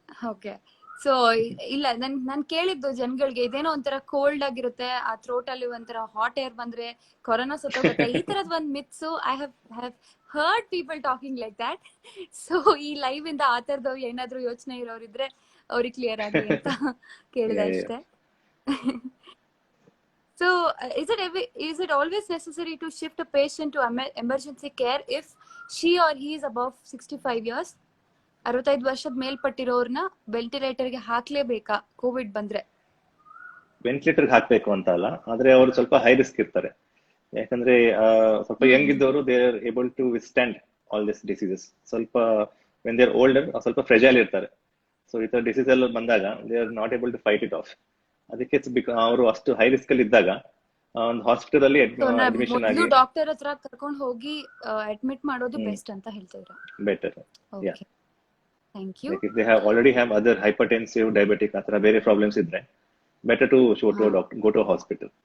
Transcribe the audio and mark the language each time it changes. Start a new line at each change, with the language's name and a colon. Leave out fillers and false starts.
Kannada: Okay, so ಇಲ್ಲ, ನಾನು ಕೇಳಿದ್ದು ಜನಗಳಿಗೆ ಇದೇನೋ ಒಂಥರ ಕೋಲ್ಡ್ ಆಗಿರುತ್ತೆ, ಆ ಥ್ರೋಟ್ ಅಲ್ಲಿ ಒಂಥರ ಹಾಟ್ ಏರ್ ಬಂದ್ರೆ ಕೊರೋನಾ ಸತ್ತೋಗುತ್ತೆ, ಈ ತರದ್ ಒಂದ್ ಮಿತ್ಸು
English: I have heard people talking like that.
Kannada: So ಈ ಲೈವ್ ಇಂದ ಆ ತರದವ್ರು ಏನಾದ್ರು ಯೋಚನೆ ಇರೋರಿದ್ರೆ ಅವ್ರಿಗೆ ಕ್ಲಿಯರ್ ಆಗಲಿ ಅಂತ ಕೇಳಿದೆ ಅಷ್ಟೇ.
English: So is it always necessary to shift a patient to emergency care if she or he is above 65 years?
Kannada: 65 ವರ್ಷದ ಮೇಲ್ಪಟ್ಟಿರೋರ್ನ ವೆಂಟಿಲೇಟರ್ಗೆ ಹಾಕ್ಲೇಬೇಕಾ ಕೋವಿಡ್ ಬಂದ್ರೆ? ವೆಂಟಿಲೇಟರ್ ಹಾಕ್ಬೇಕು ಅಂತ ಅಲ್ಲ, ಆದ್ರೆ ಅವರು ಸ್ವಲ್ಪ ಹೈ ರಿಸ್ಕ್ ಇರ್ತಾರೆ. ಯಾಕಂದ್ರೆ ಸ್ವಲ್ಪ ಯಂಗ್ ಇದ್ದವರು
English: They are able to withstand all this diseases. ಸ್ವಲ್ಪ when they are older
Kannada: ಸ್ವಲ್ಪ ಫ್ರೆಜೈಲ್ ಇರ್ತಾರೆ.
English: so
Kannada: ಈ ತರ ಡಿಸೀಸ್ ಎಲ್ಲ ಬಂದಾಗ
English: They are not able to fight it off.
Kannada: ಅದಕ್ಕೆ ಅವರು ಅಷ್ಟು ಹೈ ರಿಸ್ಕ್ ಅಲ್ಲಿ ಇದ್ದಾಗ ಒಂದು ಹಾಸ್ಪಿಟಲ್ ಅಲ್ಲಿ ಅಡ್ಮಿಷನ್ ಆಗಿ ಡಾಕ್ಟರ್ ಹತ್ರ ಕರ್ಕೊಂಡು ಹೋಗಿ ಅಡ್ಮಿಟ್ ಮಾಡೋದು ಬೆಸ್ಟ್ ಅಂತ ಹೇಳ್ತಿದ್ರು.
English: Better. Yeah, thank you. If they already have other hypertensive, diabetic
Kannada: athra ಬೇರೆ ಪ್ರಾಬ್ಲಮ್ಸ್ ಇದ್ರೆ
English: better to show to a doctor, go to a hospital.